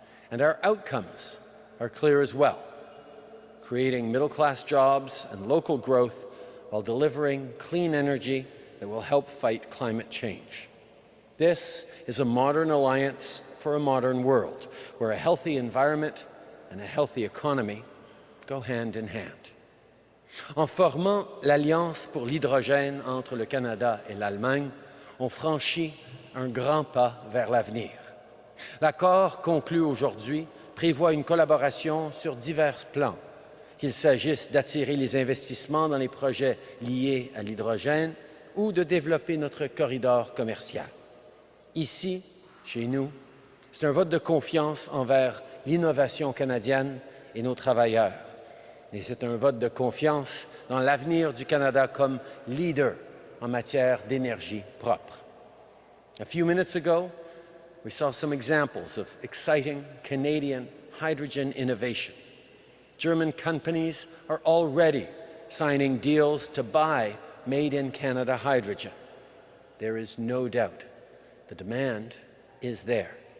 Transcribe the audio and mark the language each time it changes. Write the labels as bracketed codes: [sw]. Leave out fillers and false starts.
[en] And our outcomes are clear as well: creating middle-class jobs and local growth while delivering clean energy that will help fight climate change. This is a modern alliance for a modern world, where a healthy environment and a healthy economy go hand in hand. [fr] En formant l'Alliance pour l'hydrogène entre le Canada et l'Allemagne, on franchit un grand pas vers l'avenir. L'accord conclu aujourd'hui prévoit une collaboration sur divers plans, qu'il s'agisse d'attirer les investissements dans les projets liés à l'hydrogène ou de développer notre corridor commercial. Ici, chez nous, c'est un vote de confiance envers l'innovation canadienne et nos travailleurs. Et c'est un vote de confiance dans l'avenir du Canada comme leader en matière d'énergie propre. [en] A few minutes ago, we saw some examples of exciting Canadian hydrogen innovation. German companies are already signing deals to buy made-in-Canada hydrogen. There is no doubt the demand is there.